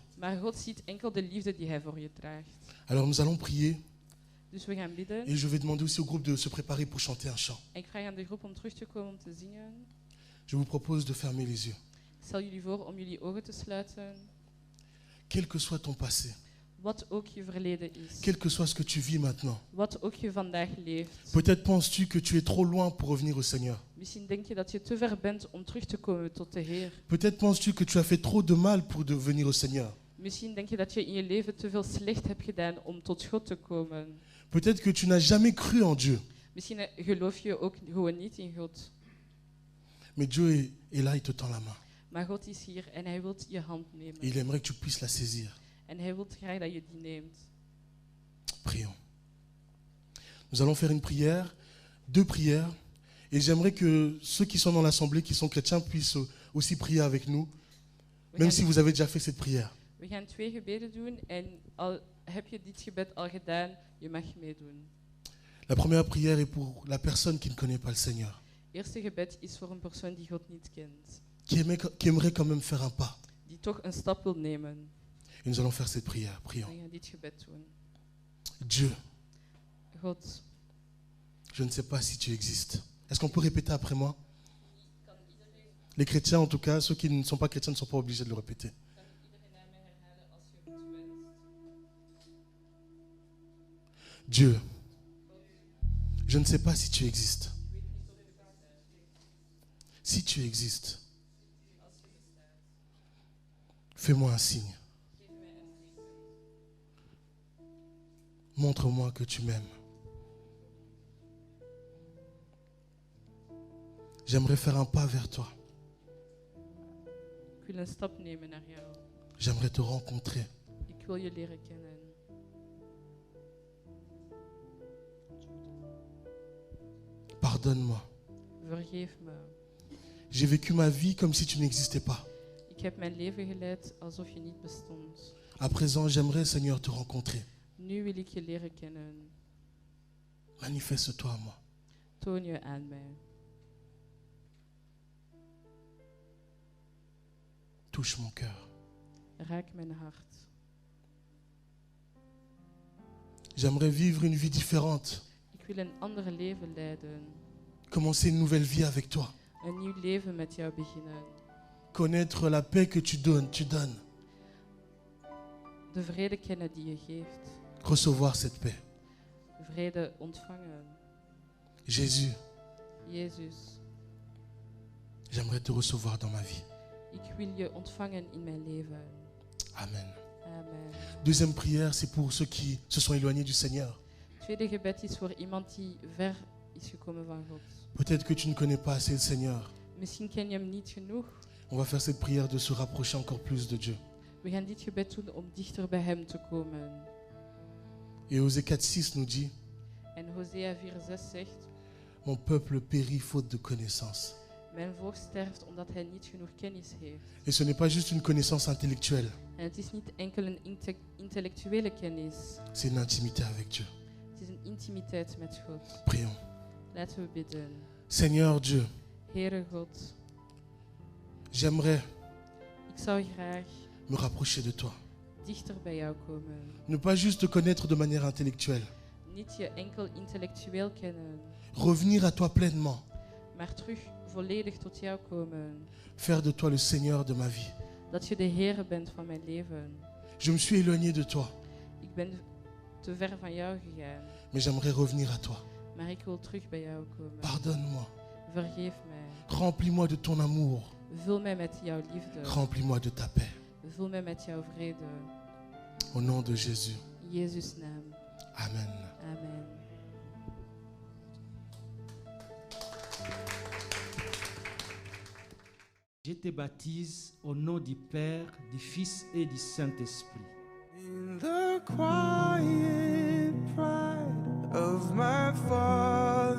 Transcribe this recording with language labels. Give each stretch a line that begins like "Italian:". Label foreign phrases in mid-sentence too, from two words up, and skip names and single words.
Dutch: maar God ziet enkel de liefde die hij voor je draagt.
French: Alors nous allons prier
Dutch: Dus we gaan bidden.
French: et je vais demander aussi au groupe de se préparer pour chanter un chant.
Dutch: En ik vraag aan de groep om terug te komen om te zingen.
French: Je vous propose de fermer les yeux.
Dutch: Ik stel jullie voor om jullie ogen te sluiten.
French: Quel que soit ton passé,
Dutch: Wat ook je verleden is.
French: quel que soit ce que tu vis maintenant,
Dutch: Wat ook je vandaag leeft.
French: peut-être penses-tu que tu es trop loin pour revenir au Seigneur.
Dutch: Misschien denk je dat je te ver bent om terug te komen tot de Heer.
French: Peut-être penses-tu que tu as fait trop de mal pour venir au Seigneur.
Dutch: Misschien denk je dat je in je leven te veel slecht hebt gedaan om tot God te komen.
French: Peut-être que tu n'as jamais cru en Dieu.
Dutch: Misschien geloof je ook gewoon niet in God.
French: Mais Dieu est là, il te tend la main.
Dutch: Maar God is hier en hij wil je hand
French: Et
Dutch: nemen.
French: il aimerait que tu puisses la saisir.
Dutch: En hij wil graag dat je die neemt.
French: Prions. Nous allons faire une prière, 2 prières. Et j'aimerais que ceux qui sont dans l'assemblée, qui sont chrétiens, puissent aussi prier avec nous,
Dutch: We
French: même
Dutch: gaan,
French: si vous avez déjà fait cette prière.
Dutch: we gaan 2 gebeden doen en al heb je dit gebed al gedaan, je mag meedoen.
French: La première prière est pour la personne qui ne connaît pas le Seigneur,
Dutch: Eerste gebed is voor een persoon die God niet kent.
French: qui aimerait quand même faire un pas.
Dutch: Die toch een stap wil nemen.
French: Et nous allons faire cette prière. Prions.
Dutch: We gaan dit gebed doen.
French: Dieu,
Dutch: God,
French: je ne sais pas si tu existes. Est-ce qu'on peut répéter après moi? Les chrétiens, en tout cas, ceux qui ne sont pas chrétiens ne sont pas obligés de le répéter. Dieu, je ne sais pas si tu existes. Si tu existes, fais-moi un signe. Montre-moi que tu m'aimes. J'aimerais faire un pas vers toi.
Dutch: ik wil een stap nemen naar jou.
French: J'aimerais te rencontrer.
Dutch: Ik wil je leren kennen.
French: Pardonne-moi.
Dutch: Vergeef me.
French: J'ai vécu ma vie comme si tu n'existais pas.
Dutch: Ik heb mijn leven geleid alsof je niet bestond.
French: À présent, j'aimerais, Seigneur, te rencontrer.
Dutch: Nu wil ik je leren kennen.
French: Manifeste-toi à moi.
Dutch: Toon je aan mij.
French: Touche mon cœur.
Dutch: Raak mijn hart.
French: J'aimerais vivre une vie différente.
Dutch: Ik wil een ander leven leiden.
French: Commencer une nouvelle vie avec toi.
Dutch: Een nieuw leven met jou beginnen.
French: Connaître la paix que tu donnes.
Dutch: De vrede kennen die je geeft.
French: Recevoir cette paix.
Dutch: Vrede ontvangen.
French: Jésus,
Dutch: Jezus,
French: j'aimerais te recevoir dans ma vie.
Dutch: ik wil je ontvangen in mijn leven.
French: Amen.
Dutch: Amen.
French: Deuxième prière, c'est pour ceux qui se sont éloignés du Seigneur.
Dutch: Tweede gebed is voor iemand die ver is gekomen van God.
French: Peut-être que tu ne connais pas assez le Seigneur.
Dutch: Misschien ken je hem niet genoeg.
French: On va faire cette prière de se rapprocher encore plus de Dieu.
Dutch: We gaan dit gebed doen om dichter bij hem te komen.
French: Et Osée 4:6 nous dit,
Dutch: En Hosea 4:6 zegt,
French: mon peuple périt faute de connaissance.
Dutch: mijn volk sterft omdat hij niet genoeg kennis heeft.
French: Et ce n'est pas juste une connaissance intellectuelle,
Dutch: En het is niet enkel een intellectuele kennis.
French: c'est une intimité avec Dieu.
Dutch: Het is een intimiteit met God.
French: Prions.
Dutch: Laten we bidden.
French: Seigneur Dieu,
Dutch: Heere God,
French: j'aimerais
Dutch: ik zou graag
French: me rapprocher de toi.
Dutch: dichter bij jou komen.
French: Ne pas juste te connaître de manière intellectuelle.
Dutch: Niet je enkel intellectueel kennen,
French: Revenir à toi pleinement.
Dutch: maar terug volledig tot jou komen.
French: Faire de toi le Seigneur de ma vie.
Dutch: Dat je de Heere bent van mijn leven.
French: Je me suis éloigné de toi,
Dutch: Ik ben te ver van jou gegaan,
French: mais j'aimerais revenir à toi.
Dutch: maar ik wil terug bij jou komen.
French: Pardonne-moi.
Dutch: Vergeef mij.
French: Remplis-moi de ton amour.
Dutch: Vul mij met jouw liefde.
French: Remplis-moi de ta paix.
Dutch: Vul mij met jouw vrede.
French: Au nom de Jésus.
Dutch: In Jezus' naam.
French: Amen.
Dutch: Amen.
French: Je te baptise au nom du Père, du Fils et du Saint-Esprit.
English: In the quiet pride of my Father.